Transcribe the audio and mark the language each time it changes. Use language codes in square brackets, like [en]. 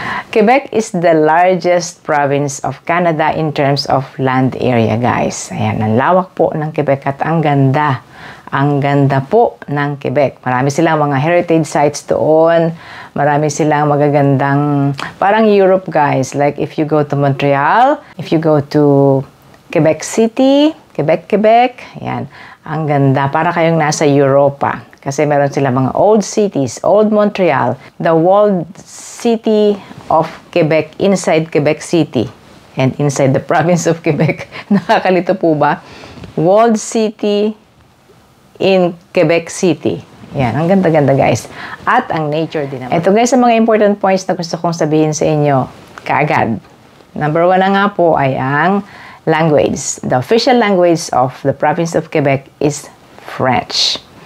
[en] Quebec is the largest province of Canada in terms of land area, guys. [tl] Ayan, ang lawak po ng Quebec at ang ganda. Ang ganda po ng Quebec. Marami silang mga heritage sites doon. Marami silang magagandang, parang Europe guys. [en] Like if you go to Montreal, if you go to Quebec City, Quebec, yan. [tl] Ang ganda. Para kayong nasa Europa. Kasi meron silang mga old cities. [en] Old Montreal, the walled city of Quebec inside Quebec City. And inside the province of Quebec. [tl] Nakakalito po ba? [en] Walled city in Quebec City. [tl] Yan, ang ganda-ganda guys. At ang nature din naman. Ito guys, ang mga important points na gusto kong sabihin sa inyo kaagad. Number 1 na nga po ay ang language. [en] The official language of the province of Quebec is French.